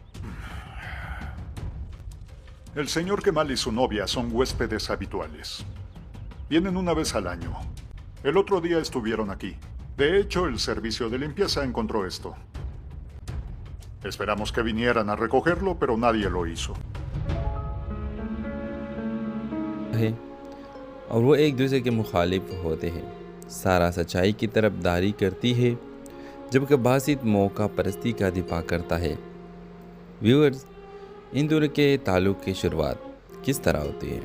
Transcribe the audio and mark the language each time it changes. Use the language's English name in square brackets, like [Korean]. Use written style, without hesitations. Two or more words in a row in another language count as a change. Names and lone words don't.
[Spanish] El señor Kemal y su novia son huéspedes habituales. Vienen una vez al año. El otro día estuvieron aquí. De hecho, el servicio de limpieza encontró esto. Esperamos que vinieran a recogerlo, pero nadie lo hizo. [Urdu] ہے اور وہ ایک دوسرے کے مخالف ہوتے ہیں. سارہ سچائی کی طرفداری کرتی ہے جبکہ باسط موقع پرستی کا دفاع کرتا ہے. ویورز، ان دونوں کے تعلق کی شروعات کس طرح ہوتی ہے?